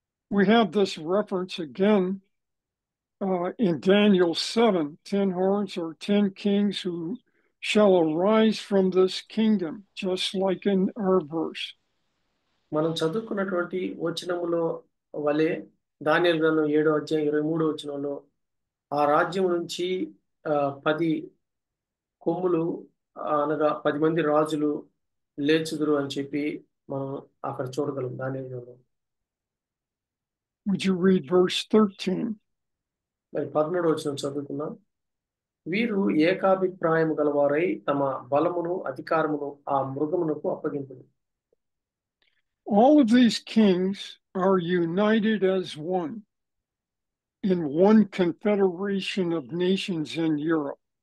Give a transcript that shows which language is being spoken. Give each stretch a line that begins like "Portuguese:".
English: We have this reference again in Daniel 7, 10 horns or 10 kings who shall arise from this kingdom, just like in our verse.
Telugu: మనం చదువుకున్నటువంటి వచనములో వలె దానియేలు గ్రంథం 7వ అధ్యాయం 23వ వచనంలో ఆ రాజ్యం నుంచి 10 కొమ్ములు అనగా 10 మంది రాజులు లేచుదురు అని చెప్పి మనం అక్కడ చూడగలం దానియేలు గ్రంథం.
English: Would you read verse 13?
Telugu: మరి 13వ వచనం చదువుకుందాం. వీరు ఏకాభిప్రాయం గలవారై తమ బలమును అధికారమును ఆ మృగమునకు అప్పగింపుడు.
English: All of these kings are united as one in one confederation of nations in Europe.